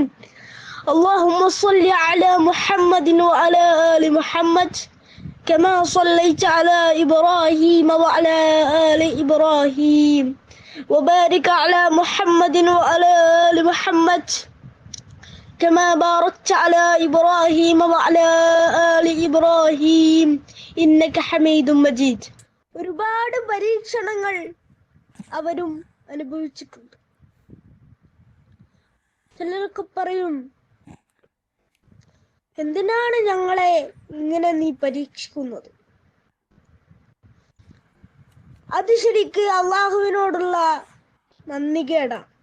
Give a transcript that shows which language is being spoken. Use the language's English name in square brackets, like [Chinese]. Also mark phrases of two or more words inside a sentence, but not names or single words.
[Arabic] اللهم صل على محمد وعلى آل محمد كما صليت على إبراهيم وعلى آل إبراهيم وبارك على محمد وعلى آل محمد كما باركت على إبراهيم وعلى آل إبراهيم إنك حميد مجيد. [Malayalam] ഒരുപാട് പരീക്ഷണങ്ങൾ അവരും അനുഭവിച്ചിട്ടുണ്ട്. ചിലരൊക്കെ പറയും, എന്തിനാണ് ഞങ്ങളെ ഇങ്ങനെ നീ പരീക്ഷിക്കുന്നത്? അത് ശരിക്ക് അള്ളാഹുവിനോടുള്ള നന്ദികേടാണ്.